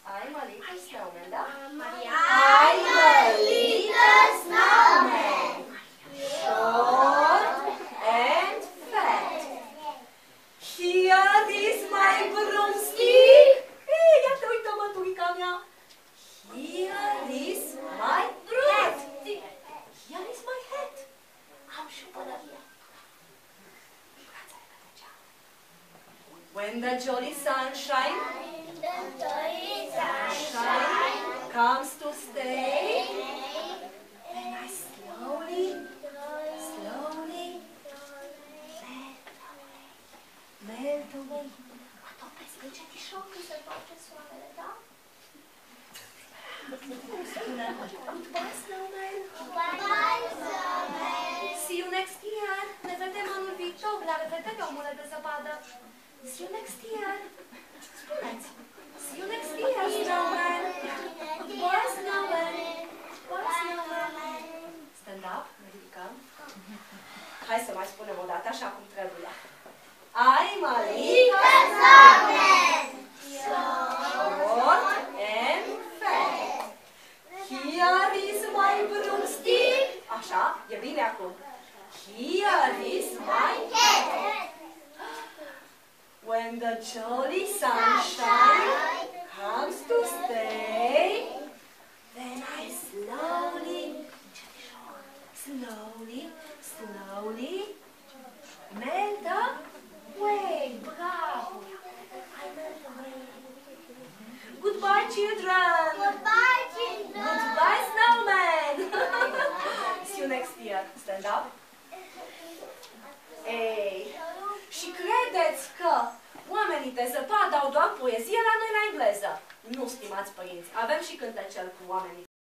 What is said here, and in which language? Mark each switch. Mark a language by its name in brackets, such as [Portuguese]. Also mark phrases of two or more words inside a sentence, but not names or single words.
[English] I'm a little snowman, da? I'm a little snowman. Short and fat. Here is my broomstick. [Romanian] Ei, iată, uită măturica mea. [English] Here is my hat. Here is my hat. [Romanian] Am și pălăria. [English] When the jolly sunshine comes to stay, then I slowly melt away. [Romanian] Mă topesc încetișor când se face soarele, da? [English] Goodbye, snowman. Bye, snowman. See you next year. [Romanian] Ne vedem anul viitor. La revedere, omule de zăpadă. [English] See you next year. Spuneți. See you next year, snowman. Goodbye, snowman. Goodbye, snowman. Stand up. [Romanian] Ne ridicăm. Hai să mai spunem o dată așa cum trebuie. [English] I'm a little snowman. Short and fat. Here is my broomstick. [Romanian] Așa, e bine acum. [English] Here is my hat. When the jolly sunshine comes to stay, then I slowly melt away. Bravo! I melt away. Goodbye, children. Goodbye, children. Goodbye, snowman. See you next year. Stand up. [Romanian] Ei, și credeți că oamenii de zăpadă au doar poezie la noi la engleză? Nu, stimați părinți, avem și cântecel cu oamenii